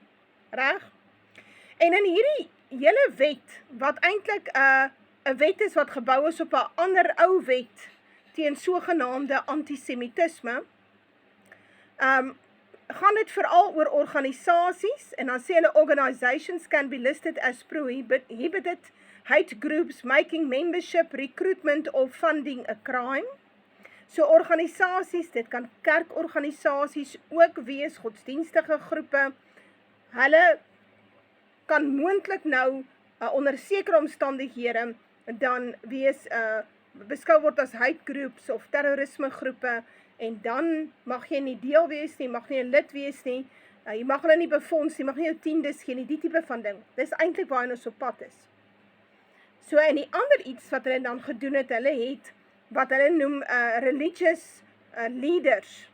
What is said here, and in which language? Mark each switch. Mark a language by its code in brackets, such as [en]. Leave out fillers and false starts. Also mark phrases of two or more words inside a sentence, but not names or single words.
[af] Reg? En in hierdie hele wet, wat eintlik 'n wet is wat gebou is op 'n ander ou wet teen sogenaamde antisemitisme, gaan dit veral oor organisasies, en dan sê hulle [en] organizations can be listed as prohibited hate groups making membership, recruitment or funding a crime. [af] So organisasies, dit kan kerkorganisasies ook wees, godsdienstige groepe, hulle kan moontlik nou onder sekere omstandighede dan wees beskou word as [en] hate groups [af] of terrorisme groepe, en dan mag jy nie deel wees nie, mag nie 'n lid wees nie, jy mag hulle nie befonds nie, mag nie jou tiendes gee nie, die tipe van ding. Dis eintlik waar ons op pad is. So, en die ander iets wat hulle dan gedoen het, hulle het wat hulle noem [en] religious leaders.